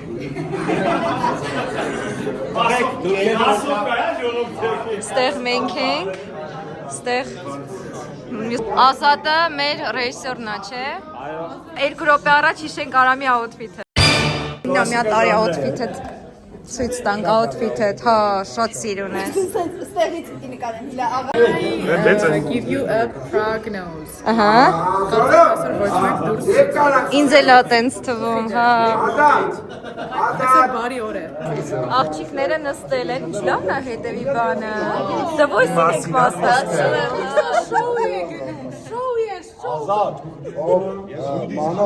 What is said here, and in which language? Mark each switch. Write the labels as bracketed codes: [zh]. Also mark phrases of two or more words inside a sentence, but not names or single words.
[hy] Ստեղ մենք ենք։ Ստեղ Ազատը մեր ռեժիսորն է, չէ։ Այո։ 2 րոպե առաջ հիշենք Արամի աութֆիթը։ Նա մի հատ արի աութֆիթը ցույց տանք աութֆիթը, հա, շատ սիրուն է։ Ստեղից պիտի նկատեմ իլա աղա։ [en] Give you a prognosis։ [hy] Ահա։ Այսօր ոչ մեկ դուրս։ Ինձ էլ է տենց թվում, հա։ Այսօր բարի օր է։ Աղջիկները նստել են, ինչ լավն է հետևի բանը։ The Voice-ին եք մասնակցել։ Ազատ։ Մանո։